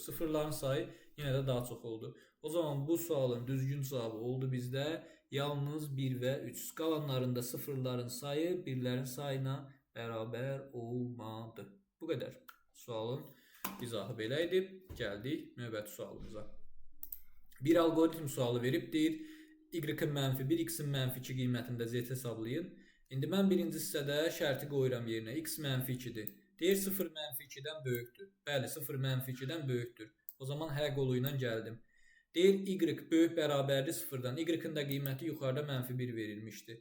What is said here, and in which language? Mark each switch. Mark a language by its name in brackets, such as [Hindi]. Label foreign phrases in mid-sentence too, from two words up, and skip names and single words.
[Azerbaijani] Sıfırların sayı yenə də daha çox oldu. O zaman bu sualın düzgün cavabı oldu bizdə yalnız 1 və 3. Qalanlarında sıfırların sayı birlərin sayına bərabər olmadı. Bu qədər. Sualın izahı belə idi. Gəldik növbəti sualımıza. Bir algoritm sualı verib deyir, y-in -1, x-in -2 qiymətində z hesablayın. İndi mən birinci hissədə şərti qoyuram yerinə. X -2-dir. Deyir 0 -2-dən böyükdür. Bəli, 0 -2-dən böyükdür. O zaman H qolu ilə gəldim. Deyir y böyük bərabərdir 0-dan. Y-in də qiyməti yuxarıda -1 verilmişdi.